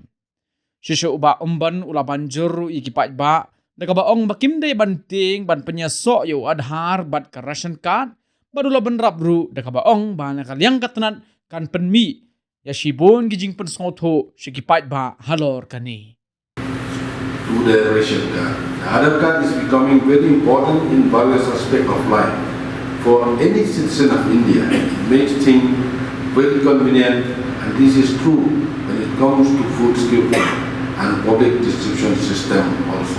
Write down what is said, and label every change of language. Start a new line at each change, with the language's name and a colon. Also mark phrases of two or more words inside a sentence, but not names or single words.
Pnar: Shisho uba umban ula banjur iki Paidbah na ka baong bakim de ban Tieng ban Pynïasoh yo Aadhar bat ka
English: Rashon card
Pnar: badula benrap ru da ka baong ba na kalyang katanat kan penmi ya shibon gijing pen sotho shiki Paidbah halor kani
English: to the Rashon card. The Aadhar card is becoming very important in various aspects of life. For any citizen of India, it makes things very convenient, and this is true when it comes to food security and public distribution system also.